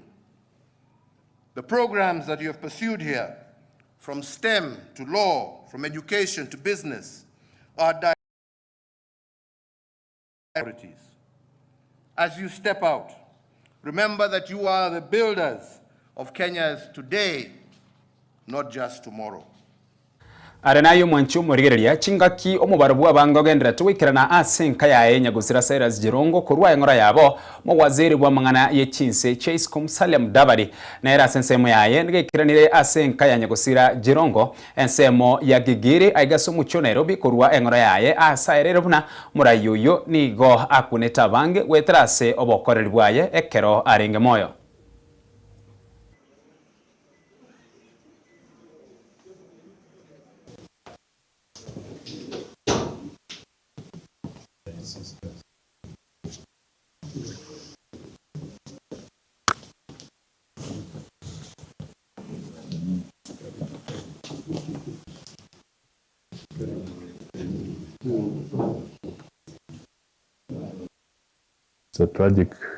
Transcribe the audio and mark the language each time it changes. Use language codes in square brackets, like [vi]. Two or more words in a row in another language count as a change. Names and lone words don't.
[en] The programs that you have pursued here, from STEM to law, from education to business, are priorities. As you step out, remember that you are the builders of Kenya's today, not just tomorrow. [guz] Arenayo mwanchu murigereria chingaki omubarubu abangogendera tuwikirana asenka yae nyagusira Cyrus Jirongo kurwa engora yabo mo waziri bwa mangana ye Chinsa Chase Kumsalia Mudavadi na era sensemo yae ngekiranire asenka ya nyagusira Jirongo ensemo ya Gigiri aigaso mucho Nairobi kurwa engora yae asaerere buna murayoyo nigo akuneta bange wetrase obokoreri bwaye ekero arenge moyo. [en] It's a tragic,